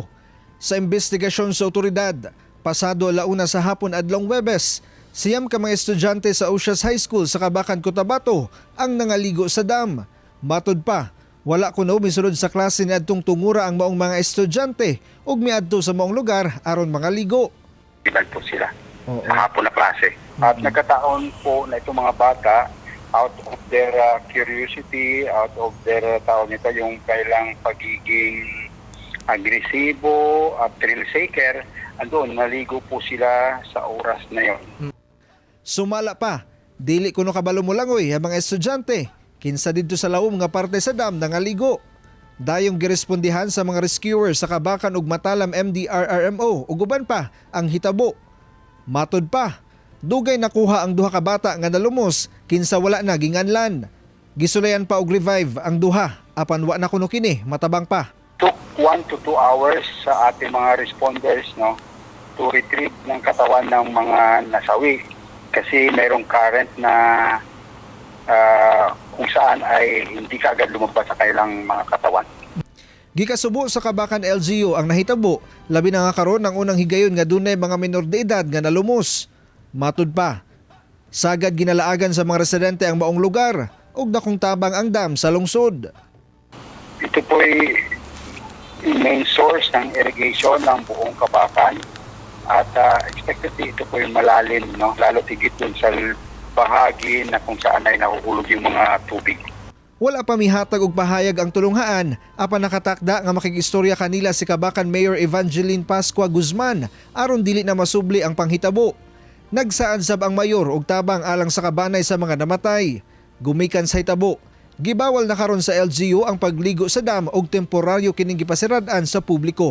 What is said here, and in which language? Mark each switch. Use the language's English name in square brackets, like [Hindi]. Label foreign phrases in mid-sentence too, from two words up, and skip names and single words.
[Cebuano] Sa investigasyon sa otoridad, pasado alauna sa hapon adlong Huwebes, siyam ka mga estudyante sa Ocias High School sa Kabakan, Cotabato ang nangaligo sa dam. Matod pa, wala kuno misulod sa klase ni adtong tungura ang maong mga estudyante ug miadto sa maong lugar aron mangaligo. [Filipino] Ilan po sila sa hapon na klase. At nagkataon po na itong mga bata, [English] out of their curiosity, out of their [Filipino] tawag nito yung kailang pagiging agresibo at [English] thrill seeker, [Filipino] andun, naligo po sila sa oras na yon. [Cebuano] Sumala pa, dili kuno kabalo mo langoy ang mga estudyante. Kinsa didto sa laom nga parte sa dam nangaligo. Dayong girespondihan sa mga rescuers sa Kabakan ug Matalam MDRRMO ug uban pa ang hitabo. Matod pa, dugay nakuha ang duha ka bata nga nalumos kinsa wala na ginganlan. Gisulayan pa og revive ang duha apan wa na kuno kini matabang pa. [English] Took 1 to 2 hours [Filipino] sa ating mga responders [English] to retrieve [Filipino] ng katawan ng mga nasawi. Kasi mayroong current na kung saan ay hindi kaagad lumabas sa kailang mga katawan. [Cebuano] Gikasubo sa Kabakan LGU ang nahitabo, labi na nga karon ang unang higayon nga dunay mga minor de edad nga nalumos. Matud pa, sagad ginalaagan sa mga residente ang maong lugar ug dakong tabang ang dam sa lungsod. [Filipino] Ito po ay [English] main source [Filipino] ng irrigation ng buong Kabakan. At expectedly ito po yung malalim, lalo tigit dun sa bahagi na kung saan ay nahuhulog yung mga tubig. [Cebuano] Wala pa mihatag og pahayag ang tulunghaan apan nakatakda nga makigistorya kanila si Kabakan Mayor Evangeline Pascua Guzman aron dili na masubli ang panghitabo. Nagsaadsab ang mayor og tabang alang sa kabanay sa mga namatay. Gumikan sa hitabo, gibawal na karon sa LGU ang pagligo sa dam og temporaryo kining gipasirad-an sa publiko.